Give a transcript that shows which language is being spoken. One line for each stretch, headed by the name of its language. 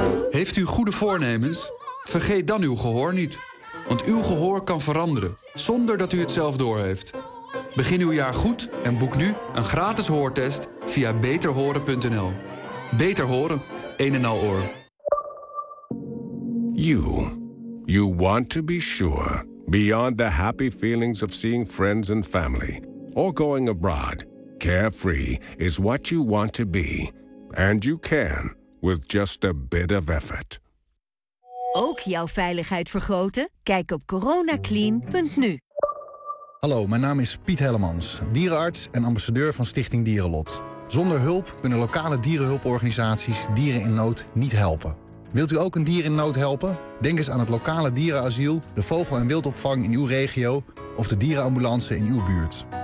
Dutch: Heeft u goede voornemens? Vergeet dan uw gehoor niet. Want uw gehoor kan veranderen, zonder dat u het zelf doorheeft. Begin uw jaar goed en boek nu een gratis hoortest via beterhoren.nl. Beter horen, een en al oor.
English: You want to be sure, beyond the happy feelings of seeing friends and family, or going abroad, carefree is what you want to be. And you can, with just a bit of effort.
Dutch: Ook jouw veiligheid vergroten? Kijk op coronaclean.nu. Hallo, mijn naam is Piet Hellemans, dierenarts en ambassadeur van Stichting Dierenlot. Zonder hulp kunnen lokale dierenhulporganisaties dieren in nood niet helpen. Wilt u ook een dier in nood helpen? Denk eens aan het lokale dierenasiel, de vogel- en wildopvang in uw regio of de dierenambulance in uw buurt.